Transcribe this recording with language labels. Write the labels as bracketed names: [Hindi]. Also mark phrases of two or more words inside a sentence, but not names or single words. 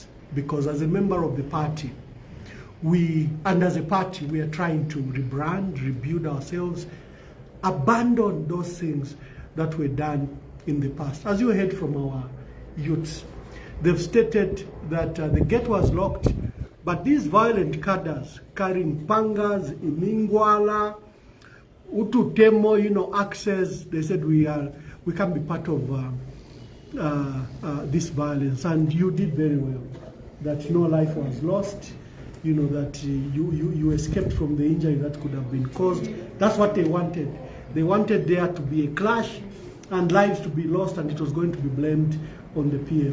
[English] Because as a member of the party, and as a party, we are trying to rebrand, rebuild ourselves, abandon those things that were done in the past. As you heard from our youths, they've stated that the gate was locked, but these violent cadres carrying pangas, [Bemba] imingwala, ututemo, [English] access, they said we can't be part of this violence. And you did very well, that no life was lost, that you escaped from the injury that could have been caused. That's what they wanted. They wanted there to be a clash and lives to be lost, and it was going to be blamed on the PF.